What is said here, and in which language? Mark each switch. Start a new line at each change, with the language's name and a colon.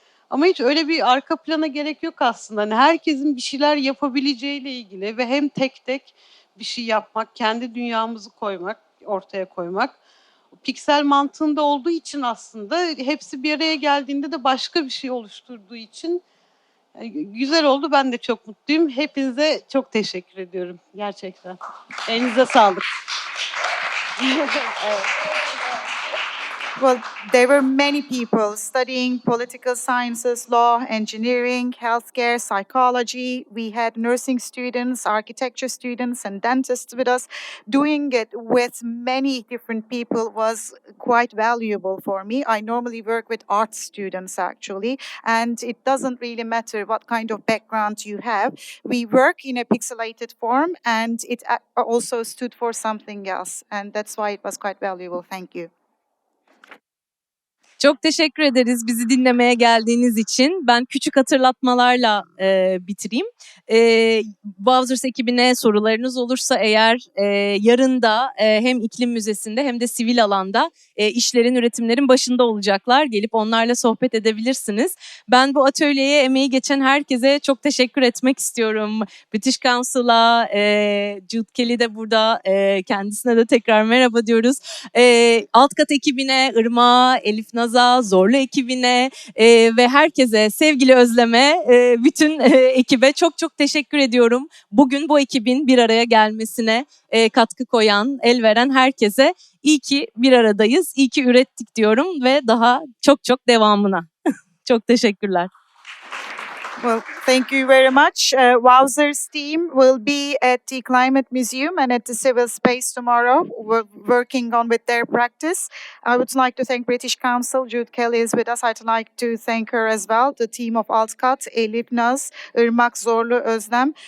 Turkish: Ama hiç öyle bir arka plana gerek yok aslında. Hani herkesin bir şeyler yapabileceğiyle ilgili ve hem tek tek bir şey yapmak, kendi dünyamızı koymak, ortaya koymak. piksel mantığında olduğu için aslında hepsi bir araya geldiğinde de başka bir şey oluşturduğu için güzel oldu. Ben de çok mutluyum. Hepinize çok teşekkür ediyorum gerçekten. Elinize sağlık.
English: Well, there were many people studying political sciences, law, engineering, healthcare, psychology. We had nursing students, architecture students, and dentists with us. Doing it with many different people was quite valuable for me. I normally work with art students actually, and it doesn't really matter what kind of background you have. We work in a pixelated form, and it also stood for something else, and that's why it was quite valuable. Thank you.
Turkish: Çok teşekkür ederiz bizi dinlemeye geldiğiniz için. Ben küçük hatırlatmalarla bitireyim. Wowzers ekibine sorularınız olursa eğer yarın da hem iklim müzesinde hem de sivil alanda işlerin, üretimlerin başında olacaklar. Gelip onlarla sohbet edebilirsiniz. Ben bu atölyeye emeği geçen herkese çok teşekkür etmek istiyorum. British Council'a, Jude Kelly de burada, kendisine de tekrar merhaba diyoruz. Alt kat ekibine, Irmak'a, Elif Naz'a, Zorlu ekibine ve herkese, sevgili Özlem'e, bütün ekibe çok çok teşekkür ediyorum. Bugün bu ekibin bir araya gelmesine katkı koyan, el veren herkese iyi ki bir aradayız, iyi ki ürettik diyorum ve daha çok çok devamına. Çok teşekkürler.
English: Well, thank you very much. Wowzers team will be at the Climate Museum and at the Civil Space tomorrow. We're working on with their practice. I would like to thank British Council. Jude Kelly is with us. I'd like to thank her as well. The team of Altkat, Elif Naz, Irmak, Zorlu, Özlem.